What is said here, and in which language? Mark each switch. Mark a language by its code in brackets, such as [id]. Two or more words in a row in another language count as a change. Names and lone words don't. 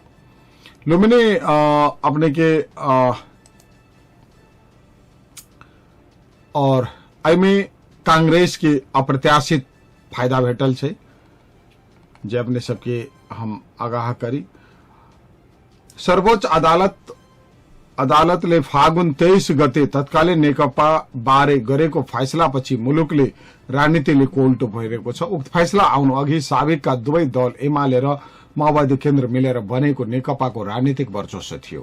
[mai] लुम्बिनी अपने के और एमे कांग्रेस के अप्रत्याशित फायदा भेटल छै जे अपने सबके हम आगाह करी। [ne] सर्वोच्च अदालतले फागुन 23 गते तत्कालीन नेकपा बारे गरेको फैसलापछि मुलुकले राजनीतिले कोल्टो भइरहेको छ। उक्त फैसला आउनु अघि साबिकका दुवै दल एमाले र माओवादी केन्द्र मिलेर बनेको नेकपाको राजनीतिक वर्चस्व थियो।